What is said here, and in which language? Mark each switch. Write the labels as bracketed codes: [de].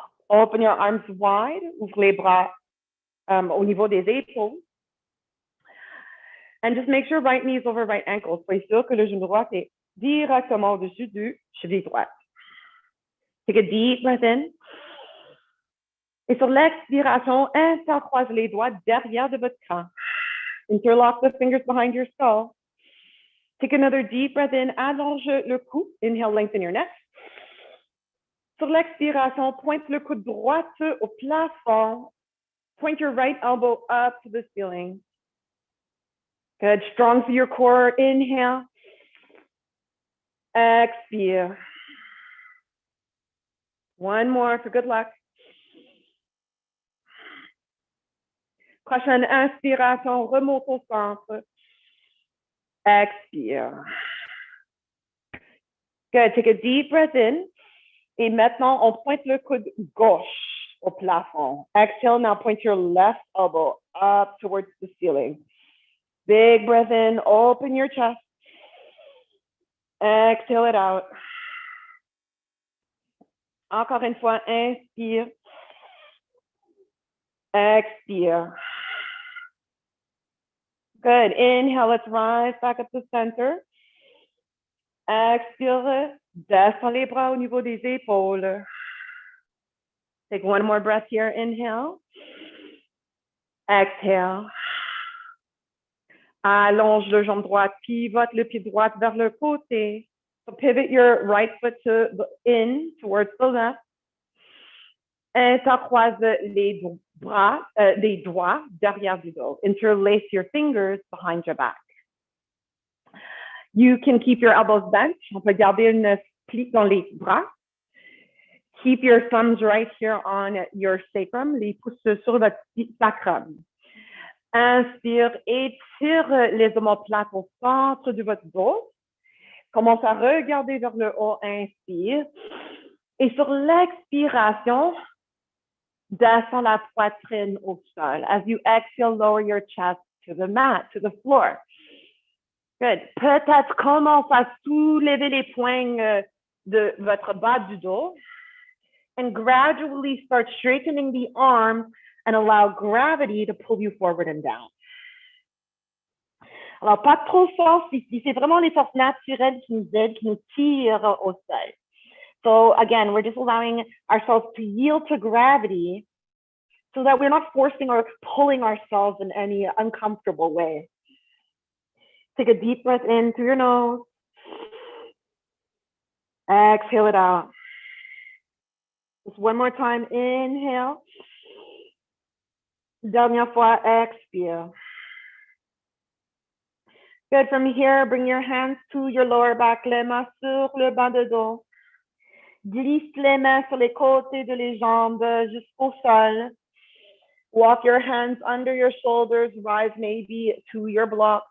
[en] Open your arms wide, [fr] ouvre les bras au niveau des épaules. [en] And just make sure right knee is over right ankle. [fr] Soyez sûr que le genou droit est directement au-dessus du cheville droite. [en] Take a deep breath in. [fr] Et sur l'expiration, intercroise les doigts derrière de votre crâne. [en] Interlock the fingers behind your skull. Take another deep breath in. [fr] Allonge le cou. [en] Inhale, lengthen your neck. [fr] Sur l'expiration, pointe le coude droit au plafond. [en] Point your right elbow up to the ceiling. Good. Strong through your core. Inhale. Expire. One more for good luck. [fr] Prochaine inspiration, remonte au centre. Expire. [en] Good. Take a deep breath in. [fr] Et maintenant, on pointe le coude gauche au plafond. [en] Exhale, now point your left elbow up towards the ceiling. Big breath in, open your chest. Exhale it out. [fr] Encore une fois, inspire. Expire. [en] Good. Inhale, let's rise back up to center. Expire. [fr] Descends les bras au niveau des épaules. [en] Take one more breath here. Inhale. Exhale. [fr] Allonge le jambe droite, pivote le pied droit vers le côté. [en] So pivot your right foot in towards the left. [fr] Intercroise les doigts derrière du dos. [en] Interlace your fingers behind your back. You can keep your elbows bent. [fr] On peut garder une plie dans les bras. [en] Keep your thumbs right here on your sacrum, [fr] les pouces sur votre sacrum. Inspire, étire les omoplates au centre de votre dos. Commence à regarder vers le haut, inspire. Et sur l'expiration, descends la poitrine au sol. [en] As you exhale, lower your chest to the mat, to the floor. Good. [fr] Peut-être commence à soulever les poings de votre bas du dos. [en] And gradually start straightening the arms and allow gravity to pull you forward and down. [fr] Alors, pas trop fort ici. C'est vraiment les forces naturelles qui nous aident, qui nous tirent au sol. [en] So again, we're just allowing ourselves to yield to gravity so that we're not forcing or pulling ourselves in any uncomfortable way. Take a deep breath in through your nose. Exhale it out. Just one more time. Inhale. [fr] Dernière fois, expire. [en] Good. From here, bring your hands to your lower back, [fr] les mains sur le bas de dos. Glisse les mains sur les côtés de les jambes jusqu'au sol. [en] Walk your hands under your shoulders, rise maybe to your blocks.